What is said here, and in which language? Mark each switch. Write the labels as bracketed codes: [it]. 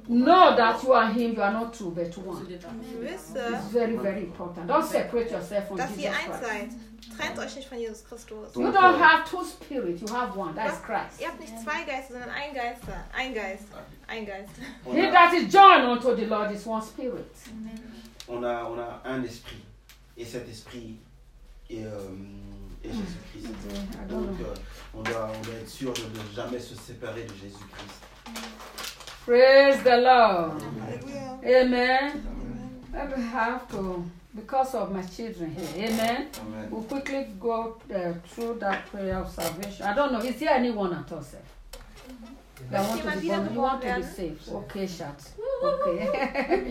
[en] know that you are him, you are not two, but one. It's very, very important. Don't separate yourself from Jesus Christ. [de] Dass ihr eins seid. Trennt euch nicht von Jesus Christus. [en] You don't have two spirits, you have one. That is Christ. [de] Ihr habt nicht zwei Geister, sondern ein Geist. [en] He that is joined unto the Lord is one spirit. [fr] On a un esprit. Et cet esprit est Jésus-Christ. On doit être sûr de ne jamais se séparer de Jésus-Christ. [en] Praise the Lord. Amen. Amen. Amen. Amen. I have to, because of my children here. Amen. Amen. We'll quickly go through that prayer of salvation. I don't know, is there anyone at all, sir? Mm-hmm. Yes. You want to be saved? Okay, shut. Okay.